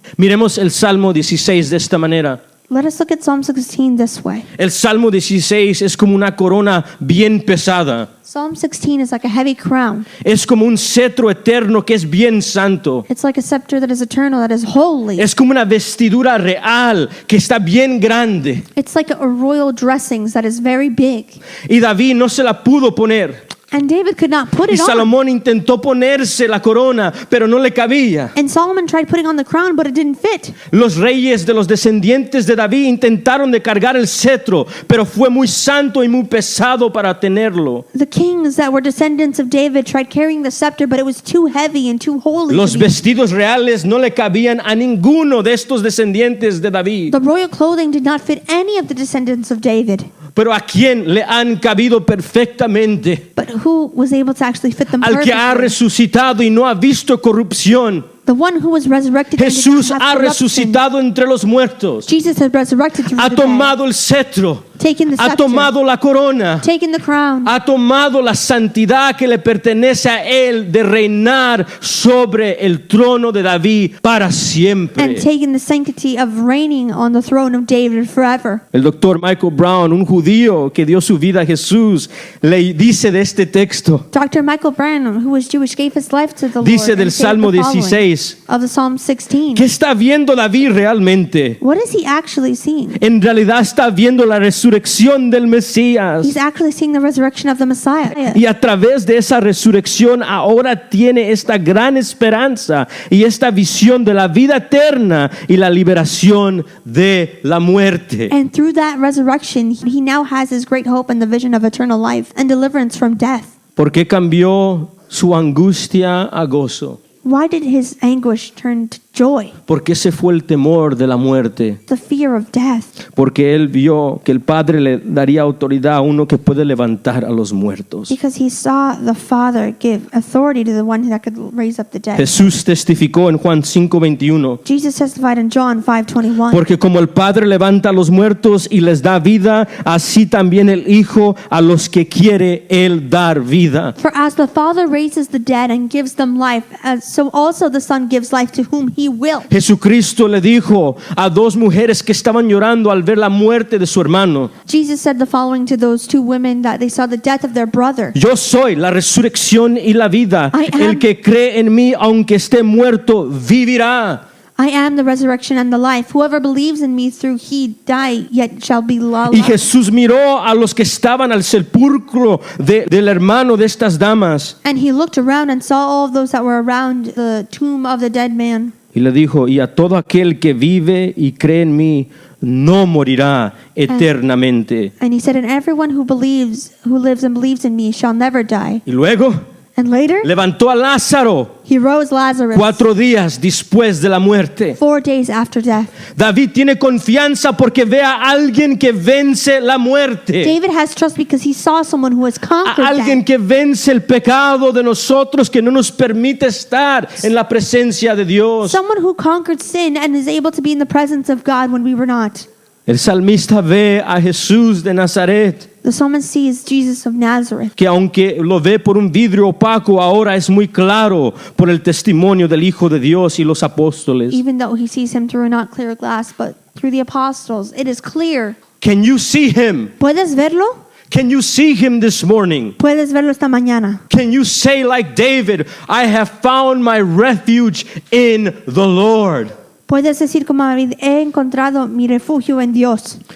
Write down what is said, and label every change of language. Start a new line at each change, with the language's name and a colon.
Spanish: Miremos el Salmo 16 de esta manera.
English: Let us look at Psalm 16 this way.
Spanish: El Salmo 16 es como una corona bien pesada.
English: Psalm 16 is like a heavy crown.
Spanish: Es como un cetro eterno que es bien santo.
English: It's like a scepter that is eternal, that is holy.
Spanish: Es como una vestidura real que está bien grande.
English: It's like a royal dressings that is very big.
Spanish: Y David no se la pudo poner.
English: And David could not put
Spanish: Y
English: it on.
Spanish: Salomón intentó ponerse la corona, pero no le cabía.
English: And Solomon tried putting on the crown, but it didn't fit.
Spanish: Los reyes de los descendientes de David intentaron de cargar el cetro, pero fue muy santo y muy pesado para tenerlo.
English: The kings that were descendants of David tried carrying the scepter, but it was too heavy and too holy.
Spanish: Los
English: to be.
Spanish: vestidos reales no le cabían a ninguno de estos descendientes de David.
English: The royal clothing did not fit any of the descendants of David.
Spanish: Pero a quién le han cabido perfectamente?
English: But who was able to actually fit them
Spanish: Al que ha
English: perfectly?
Spanish: resucitado y no ha visto corrupción.
English: The one who was resurrected and did
Spanish: Jesús
English: not
Spanish: ha
English: have corruption.
Spanish: resucitado entre los muertos.
English: Jesus has resurrected through
Spanish: Ha
English: the dead,
Spanish: tomado el cetro.
English: taken the
Spanish: Ha
English: scepter,
Spanish: tomado la corona.
English: taken the crown,
Spanish: Ha tomado la santidad que le pertenece a él de reinar sobre el trono de David para siempre.
English: and taken the sanctity of reigning on the throne of David forever.
Spanish: El doctor Michael Brown, un judío que dio su vida a Jesús, le dice de este texto,
English: Dr. Michael Branham, who was Jewish, gave his life to the
Spanish: dice
English: Lord
Spanish: del
English: and saved
Spanish: Salmo
English: the following
Spanish: 16,
English: of the Psalm 16.
Spanish: ¿qué está viendo David realmente?
English: What is he actually seeing?
Spanish: En realidad está viendo la resurrección del Mesías.
English: He's actually seeing the resurrection of the Messiah.
Spanish: Y a través de esa resurrección ahora tiene esta gran esperanza y esta visión de la vida eterna y la liberación de la muerte.
English: And through that resurrection, he now has his great hope and the vision of eternal life and deliverance from death.
Spanish: ¿Por qué cambió su angustia a gozo?
English: Why did his anguish turn to joy?
Spanish: ¿Por qué se fue el temor de la muerte?
English: The fear of death.
Spanish: Porque él vio que el Padre le daría autoridad a uno que puede levantar a los muertos.
English: Because he saw the Father give authority to the one that could raise up the dead.
Spanish: Jesús testificó en Juan 5:21.
English: Jesus testified in John 5:21.
Spanish: Porque como el Padre levanta a los muertos y les da vida, así también el Hijo a los que quiere él dar vida.
English: For as the Father raises the dead and gives them life, so also the Son gives life to whom he will.
Spanish: Jesucristo le dijo a 2 mujeres que estaban llorando al ver la muerte de su hermano:
English: Jesus said the following to those 2 women that they saw the death of their brother.
Spanish: Yo soy la resurrección y la vida.
English: I am-
Spanish: El que cree en mí, aunque esté muerto, vivirá.
English: I am the resurrection and the life. Whoever believes in me through he die, yet shall be alive.
Spanish: Y Jesús miró a los que estaban al sepulcro del hermano de estas damas
English: And he looked around and saw all of those that were around the tomb of the dead man.
Spanish: y le dijo: y a todo aquel que vive y cree en mí, no morirá eternamente.
English: And he said, and everyone who lives and believes in me shall never die.
Spanish: Y luego
English: And later,
Spanish: levantó a Lázaro
English: he rose Lazarus
Spanish: 4 días después de la muerte.
English: 4 days after death.
Spanish: David tiene confianza porque ve a alguien que vence la muerte.
English: David has trust because he saw someone who has conquered
Spanish: A alguien
English: death.
Spanish: que vence el pecado de nosotros, que no nos permite estar en la presencia de Dios.
English: Someone who conquered sin and is able to be in the presence of God when we were not.
Spanish: El salmista ve a Jesús de Nazaret,
English: The psalmist sees Jesus of Nazareth,
Spanish: que aunque lo ve por un vidrio opaco, ahora es muy claro por el testimonio del Hijo de Dios y los apóstoles.
English: even though he sees him through a not clear glass, but through the apostles. It is clear. Can you see him?
Spanish: ¿Puedes verlo?
English: Can you see him this morning?
Spanish: Puedes verlo esta mañana.
English: Can you say like David, I have found my refuge in the Lord.
Spanish: Puedes decir como David, he encontrado mi refugio en Dios.